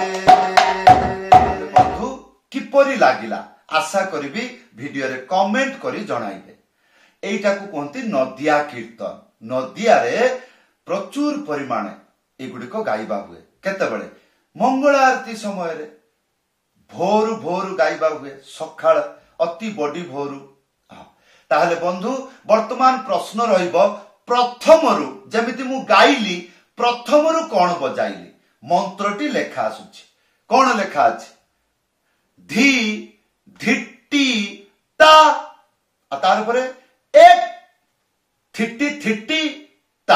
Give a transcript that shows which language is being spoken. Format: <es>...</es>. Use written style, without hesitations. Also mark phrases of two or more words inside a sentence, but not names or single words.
<or>ବନ୍ଧୁ କିପରି ଲାଗିଲା ଆଶା କରିବି ଭିଡିଓ ରେ କମେଣ୍ଟ କରି ଜଣାଇବେ। ଏଇଟା କୋ କହନ୍ତି ନଦିଆ କୀର୍ତ୍ତନ। ନଦିଆ ରେ ପ୍ରଚୁର ପରିମାଣେ ଏଗୁଡ଼ିକ ଗାଇବା ହୁଏ। କେତେବେଳେ ମଙ୍ଗଳ ଆରତି ସମୟ ରେ ଭୋରୁ ଭୋରୁ ଗାଇବା ହୁଏ, ସକାଳ ଅତି ବଡ଼ି ଭୋରୁ। ତାହଲେ ବନ୍ଧୁ ବର୍ତ୍ତମାନ ପ୍ରଶ୍ନ ରହିବୋ ପ୍ରଥମରୁ ଯେମିତି ମୁ ଗାଇଲି ପ୍ରଥମରୁ କୋନ ବଜାଇଲି ମନ୍ତ୍ରଟି ଲେଖା ଆସୁଛି। କୋନ ଲେଖା ଅଛି? धी धिट्टी ता तार परे एक थिट्टी थिट्टी ता।</or>